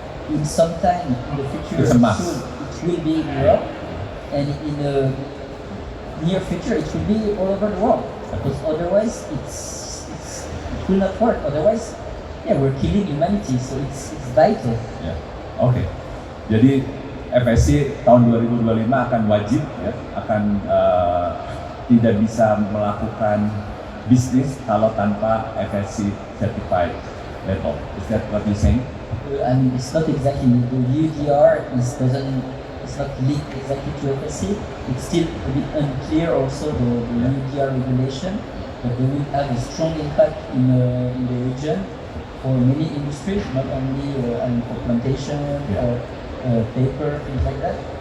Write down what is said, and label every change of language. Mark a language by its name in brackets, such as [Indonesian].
[English] In some time in the future, It's a must. soon, it will be in Europe, and in the near future, it will be all over the world. Because otherwise, it will not work. Otherwise, yeah, we're killing humanity. So it's vital. [Indonesian] Ya, oke. Jadi FSC tahun 2025 akan wajib, ya, akan tidak bisa melakukan bisnis kalau tanpa FSC certified level. [English] Is that what you're saying? I mean, it's not exactly the UDR it's not linked exactly to FSC. It's still a bit unclear also the UDR regulation, but they will have a strong impact in the region for many industries, not only for plantation or paper, things like that.